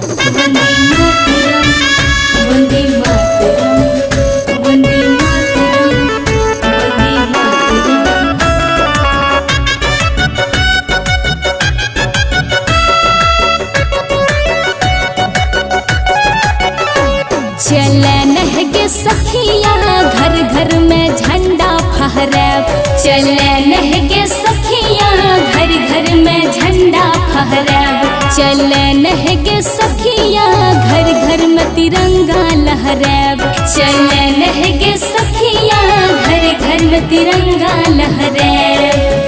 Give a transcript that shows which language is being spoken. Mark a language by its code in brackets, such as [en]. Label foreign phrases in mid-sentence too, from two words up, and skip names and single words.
[sa] वंदे मातरम, वंदे मातरम, वंदे मातरम, वंदे मातरम। [bho] चलन है सखिया घर घर में झंडा फहराब, चलन है सखिया घर घर में झंडा फहराब, चलन है सखिया घर घर में तिरंगा लहराब, चलन है सखिया घर घर में तिरंगा लहराब।